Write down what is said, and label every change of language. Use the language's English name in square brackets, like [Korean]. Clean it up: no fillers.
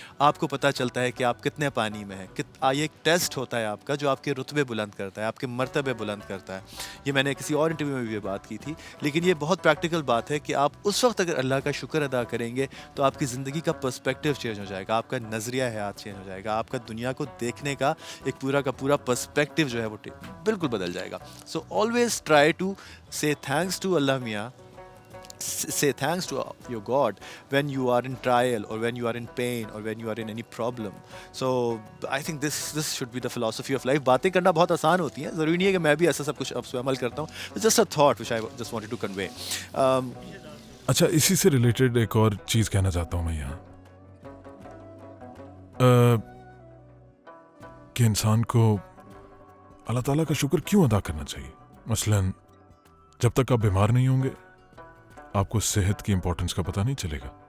[Urdu] آپ کو پتہ چلتا ہے کہ آپ کتنے پانی میں ہیں. یہ ایک ٹیسٹ ہوتا ہے آپ کا، جو آپ کے رتبے بلند کرتا ہے، آپ کے مرتبے بلند کرتا ہے. یہ میں نے کسی اور انٹرویو میں بھی یہ بات کی تھی، لیکن یہ بہت پریکٹیکل بات ہے کہ آپ اس وقت اگر اللہ کا شکر ادا کریں گے تو آپ کی زندگی کا پرسپیکٹیو چینج ہو جائے گا، آپ کا نظریہ حیات چینج ہو جائے گا، آپ کا دنیا کو دیکھنے کا ایک پورا کا پورا پرسپیکٹیو جو ہے وہ بالکل بدل جائے گا. [English] So always try to say thanks to Allah Mia, say thanks to your God when you are in trial or when you are in pain or when you are in any problem. So I think this should be the philosophy of life. [Urdu] باتیں کرنا بہت آسان ہوتی ہیں، ضروری نہیں ہے کہ میں بھی ایسا سب کچھ اب عمل کرتا ہوں. [English] It's just a thought which I just wanted to convey. [Urdu] اچھا، اسی سے ریلیٹڈ ایک اور چیز کہنا چاہتا ہوں میں یہاں، کہ انسان کو اللہ تعالیٰ کا شکر کیوں ادا کرنا چاہیے. مثلاً جب تک آپ بیمار نہیں ہوں گے آپ کو صحت کی امپورٹنس کا پتہ نہیں چلے گا.